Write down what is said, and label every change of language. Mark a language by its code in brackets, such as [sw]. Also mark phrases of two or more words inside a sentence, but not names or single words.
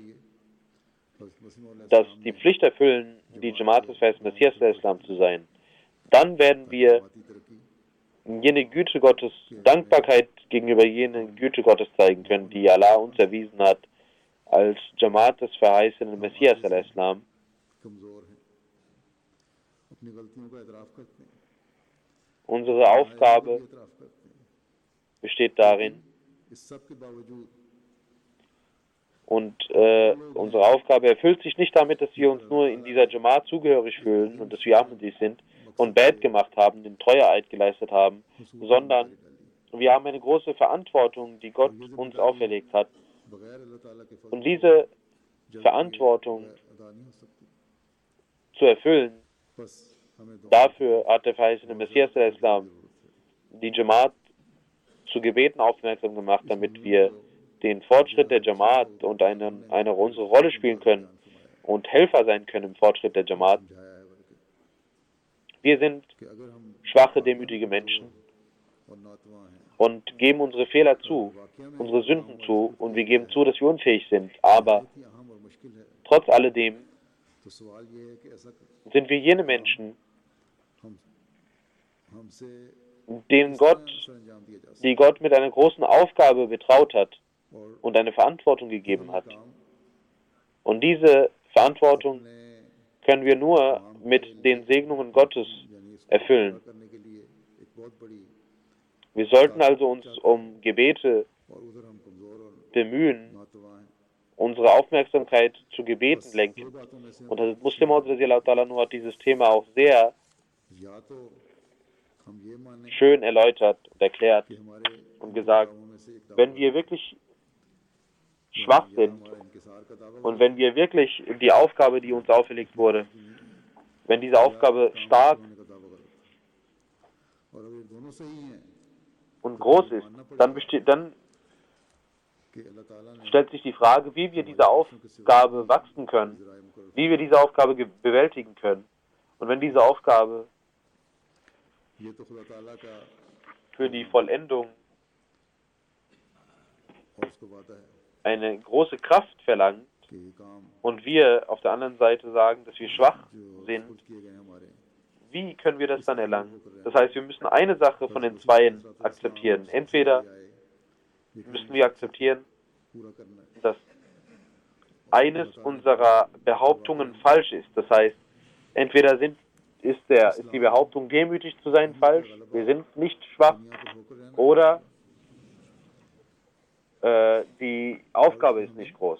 [ur] کے لیے حضرت مسیح مولا [de] die Pflicht erfüllen, die Jamaat des Verheißten Messias al-Islam zu sein. Dann werden wir [ur] جماعتی ترقی [de] jene Güte Gottes, Dankbarkeit gegenüber jene Güte Gottes zeigen können, die Allah uns erwiesen hat als Jamaat des verheißenen Messias al-Islam. [ur] کمزور ہیں اپنی غلطیوں کا اعتراف کرتے ہیں [de] Unsere Aufgabe [ur] اعتراف کرتے ہیں [de] besteht darin, [ur] اس سب کے باوجود [de] und unsere Aufgabe erfüllt sich nicht damit, dass wir uns nur in dieser Jamaat zugehörig fühlen und dass wir Ahmadis sind und Bad gemacht haben, den Treueeid geleistet haben, sondern wir haben eine große Verantwortung, die Gott uns auferlegt hat. [ur] بغیر اللہ تعالیٰ کے فضل [de] Und diese Verantwortung [ur] ادا نہیں ہو سکتی [de] zu erfüllen, [ur] بس ہمیں دعا [de] dafür hat der verheißene Messias al-Islam die Jamaat zu Gebeten aufmerksam gemacht, damit wir den Fortschritt der Jamaat und unsere Rolle spielen können und Helfer sein können im Fortschritt der Jamaat. [ur] سمجھایا ہے بلکہ [de] Wir sind [ur] کہ اگر ہم [de] schwache, demütige Menschen [ur] اور ناتوا ہیں [de] und geben unsere Fehler zu, unsere Sünden zu und wir geben zu, dass wir unfähig sind. Aber [ur] بہت ہی اہم اور مشکل ہے [de] trotz alledem [ur] تو سوال یہ ہے کہ ایسا [de] sind wir jene Menschen, [ur] ہم ہم سے [de] denen Gott, [ur] سر انجام دیا جا سکتا [de] die Gott mit einer großen Aufgabe betraut hat [ur] ہے اور [de] und eine Verantwortung gegeben hat. [ur] काम [de] Und diese Verantwortung [ur] ने [de] können wir nur mit den Segnungen Gottes [ur] یعنی اسکو [de] erfüllen. [ur] پورا کرنے کے لیے ایک بہت بڑی [de] Wir sollten also uns um Gebete [ur] اور ادھر ہم کمزور اور [de] bemühen, [ur] ناتوا ہیں [de] unsere Aufmerksamkeit zu Gebeten [ur] दो [de] lenken. [ur] باتوں میں سے [de] Und Hazrat Muslim Maud hat dieses Thema auch sehr [ur] یا تو ہم یہ مانے [de] schön erläutert und erklärt [ur] کہ ہمارے [de] und gesagt, [ur] دعووں میں سے ایک دعویٰ [de] wenn wir wirklich schwach sind [ur] ہمارا انکسار کا دعویٰ [de] und wenn wir wirklich die Aufgabe, die uns auferlegt wurde, wenn diese Aufgabe stark [ur] ہونے کا دعویٰ غلط اور اگر یہ دونوں صحیح ہیں [de] und groß ist, dann [ur] کہ اللہ تعالیٰ نے [de] stellt sich die Frage, wie wir diese Aufgabe wachsen können, wie wir diese Aufgabe bewältigen können. Und wenn diese Aufgabe [ur] یہ تو خدا تعالیٰ کا [de] für die Vollendung [ur] اور اسکو وعدہ ہے [de] eine große Kraft verlangt [ur] کہ یہ کام [de] und wir auf der anderen Seite sagen, dass wir schwach [ur] जो [de] sind, [ur] خود کیے گئے ہیں ہمارے [de] wie können wir das dann erlangen? Das heißt, wir müssen eine Sache von den zweien akzeptieren. Entweder müssen wir akzeptieren, [ur] پورا کرنا ہے [de] dass eines unserer Behauptungen falsch ist. Das heißt, entweder ist die Behauptung, demütig zu sein, falsch, wir sind nicht schwach, [ur] دنیا پر ہوکر رہنا [de] oder die Aufgabe ist nicht groß.